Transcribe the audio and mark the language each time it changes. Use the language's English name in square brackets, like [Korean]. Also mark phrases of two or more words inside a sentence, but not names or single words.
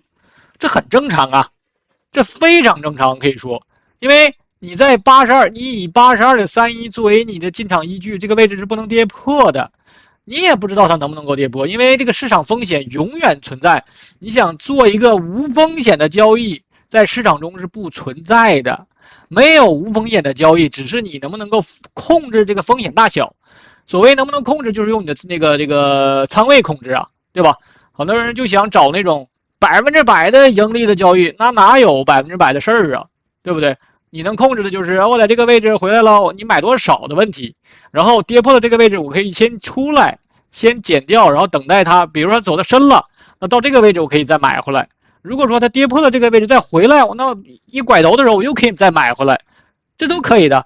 [Chinese] 這很正常啊，這非常正常，可以說，因為你在82，你以 82.31 作為你的進場依據，這個位置是不能跌破的，你也不知道它能不能夠跌破，因為這個市場風險永遠存在。你想做一個無風險的交易，在市場中是不存在的，沒有無風險的交易，只是你能不能夠控制這個風險大小。所謂能不能控制，就是用你的這個倉位控制啊，對吧？很多人就想找那種100%的盈利的交易，那哪有100%的事兒啊，對不對？你能控制的就是我在這個位置回來了，你買多少的問題，然後跌破了這個位置，我可以先出來，先減掉，然後等待它，比如說走得深了，那到這個位置我可以再買回來。如果說它跌破了這個位置再回來，那一拐頭的時候我又可以再買回來，這都可以的。